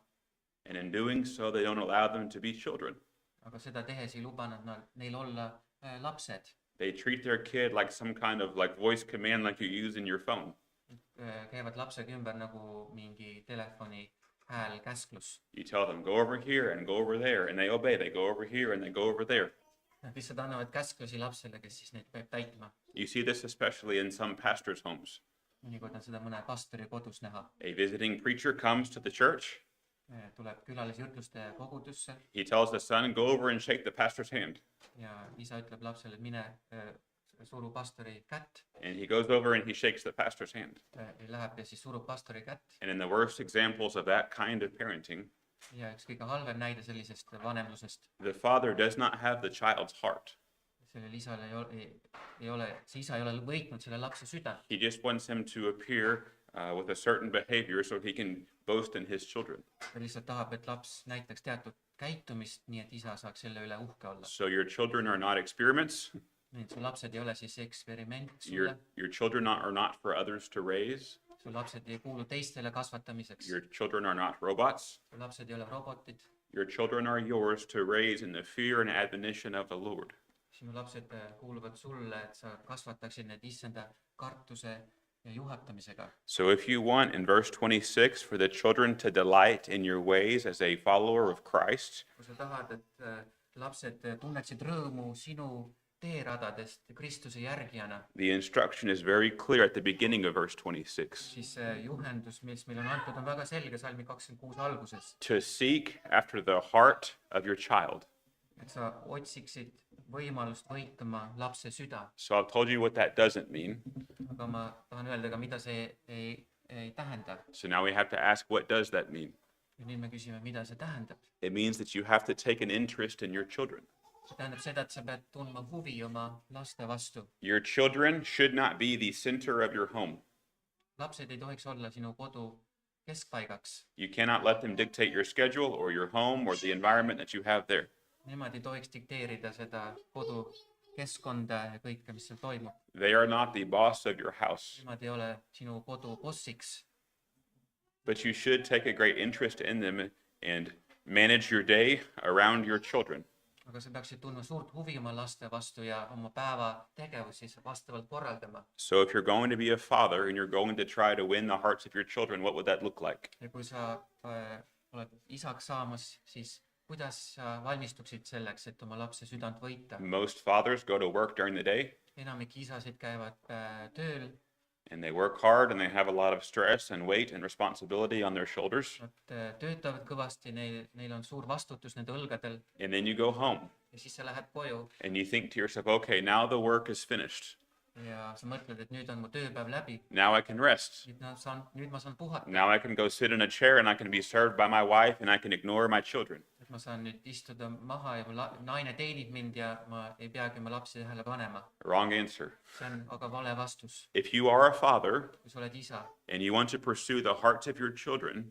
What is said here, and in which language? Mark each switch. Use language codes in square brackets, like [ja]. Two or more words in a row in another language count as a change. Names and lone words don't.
[en] And in doing so, they don't allow them to be children. [et] aga seda tehes ei luba nad neil olla lapsed. [en] They treat their kid like some kind of like voice command like you use in your phone. [et] käivad lapsega ümber nagu mingi telefoni häälkäsklus. [en] You tell them, go over here and go over there, and they obey. They go over here and they go over there. [et] Nad lihtsalt annavad käsklusi lapsele, kes siis neid peab täitma. [en] You see this especially in some pastors' homes. [et] mõnikord on seda mõne pastori kodus näha. [en] A visiting preacher comes to the church. [et] tuleb külalisjutluste kogudusse [en] He tells the son, go over and shake the pastor's hand. [et] ja isa ütleb lapsele, et mine suru pastori kätt. [en] And he goes over and he shakes the pastor's hand. [et] Läheb ja siis surub pastori kätt. [en] And in the worst examples of that kind of parenting, [et] ja üks kõige halvem näide sellisest vanemlusest. [en] the father does not have the child's heart. [et] sellel isal ei ole, see isa ei ole võitnud selle lapse süda. [en] He just wants him to appear with a certain behavior so he can boast in his children. [et] ta lihtsalt tahab, et laps näitaks teatud käitumist, nii et isa saaks selle üle uhke olla. [en] So your children are not experiments. [et] nii et su lapsed ei ole siis eksperiment sulle. [en] Your children are not for others to raise. [et] su lapsed ei kuulu teistele kasvatamiseks. [en] Your children are not robots. [et] su lapsed ei ole robotid. [en] Your children are yours to raise in the fear and admonition of the Lord. [et] sinu lapsed kuuluvad sulle, et sa kasvataksid need issanda kartuse ja juhatamisega. [en] So if you want in verse 26 for the children to delight in your ways as a follower of Christ, [et] kui sa tahad, et lapsed tunneksid rõõmu sinu teeradadest Kristuse järgijana, [en] the instruction is very clear at the beginning of verse 26. [et] siis juhendus, mis meile on antud, on väga selge salmi 26 alguses. [en] To seek after the heart of your child. [et] et sa otsiksid võimalust võita oma lapse süda. [en] So I've told you what that doesn't mean. [et] aga ma tahan öelda ka, mida see ei tähenda. [en] So now we have to ask, what does that mean? [et] ja nüüd me küsime, mida see tähendab. [en] It means that you have to take an interest in your children. [et] see tähendab seda, et sa pead tundma huvi oma laste vastu. [en] Your children should not be the center of your home. [et] lapsed ei tohiks olla sinu kodu keskpaigaks. [en] You cannot let them dictate your schedule or your home or the environment that you have there. [et] Nemad ei tohiks dikteerida seda kodukeskkonda ja kõike, mis seal toimub. [en] They are not the boss of your house. [et] Nemad ei ole sinu kodu bossiks. [en] But you should take a great interest in them and manage your day around your children. [et] aga sa peaksid tundma suurt huvi oma laste vastu ja oma päeva tegevusi vastavalt korraldama. [en] So if you're going to be a father and you're going to try to win the hearts of your children, what would that look like? [et] ja kui sa oled isaks saamas, siis kuidas sa valmistuksid selleks, et oma lapse südant võita? [en] Most fathers go to work during the day, [et] enamik isasid käivad tööl [en] and they work hard and they have a lot of stress and weight and responsibility on their shoulders. [et] Nad töötavad kõvasti, neil on suur vastutus nende õlgadel [en] And then you go home [et] ja siis sa lähed koju [en] and you think to yourself, okay, now the work is finished. [et] ja sa mõtled, et nüüd on mu tööpäev läbi, [en] Now I can rest. [et] nüüd ma saan puhata, [en] Now I can go sit in a chair and I can be served by my wife and I can ignore my children. [et] et ma saan nüüd istuda maha ja mu naine teenib mind ja ma ei peagi oma lapsi tähele panema. [en] Wrong answer. [et] See on aga vale vastus. [en] If you are a father [et] Kui sa oled isa, [en] and you want to pursue the hearts of your children,